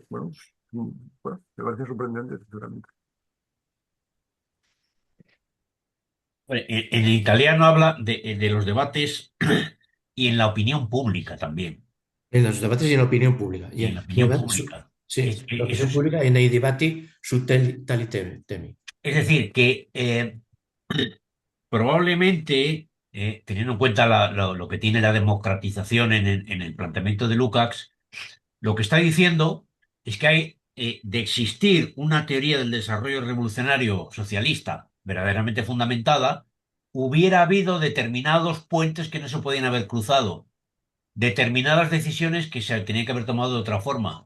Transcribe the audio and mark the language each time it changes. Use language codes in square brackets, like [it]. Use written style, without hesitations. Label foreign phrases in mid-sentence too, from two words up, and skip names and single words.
[es] Bueno, bueno, me parece sorprendente, sinceramente. Bueno, en el italiano habla de los debates y en la opinión pública también. En los debates y en la opinión pública. Y en la opinión pública. Sí, la Eso opinión pública [it] e nei debatti su tali temi. [es] es decir, que probablemente, teniendo en cuenta lo que tiene la democratización en el planteamiento de Lukács, lo que está diciendo es que hay, de existir una teoría del desarrollo revolucionario socialista verdaderamente fundamentada, hubiera habido determinados puentes que no se podían haber cruzado, determinadas decisiones que se tenían que haber tomado de otra forma.